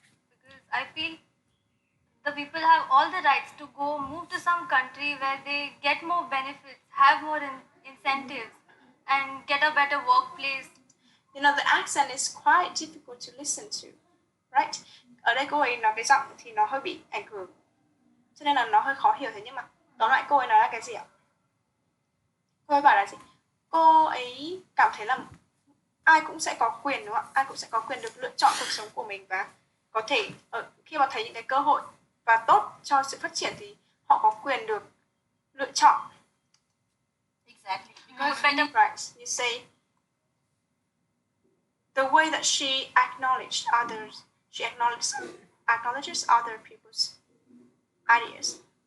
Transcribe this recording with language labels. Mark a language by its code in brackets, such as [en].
[en] Because I feel the people have all the rights to go move to some country where they get more benefits, have more incentives, and get a better workplace. You know, the accent is quite difficult to listen to, right? [vi] Ở đây cô ấy nói cái giọng thì nó hơi bị ảnh hưởng, cho nên là nó hơi khó hiểu. Thế nhưng mà tóm lại cô ấy nói là cái gì ạ? Cô ấy bảo là gì? Cô ấy cảm thấy là ai cũng sẽ có quyền, đúng không ạ? Ai cũng sẽ có quyền được lựa chọn cuộc sống của mình, và có thể khi mà thấy những cái cơ hội và tốt cho sự phát triển thì họ có quyền được lựa chọn. [en] Exactly. Because right, you say the way that she acknowledged others, she acknowledges other people's ideas.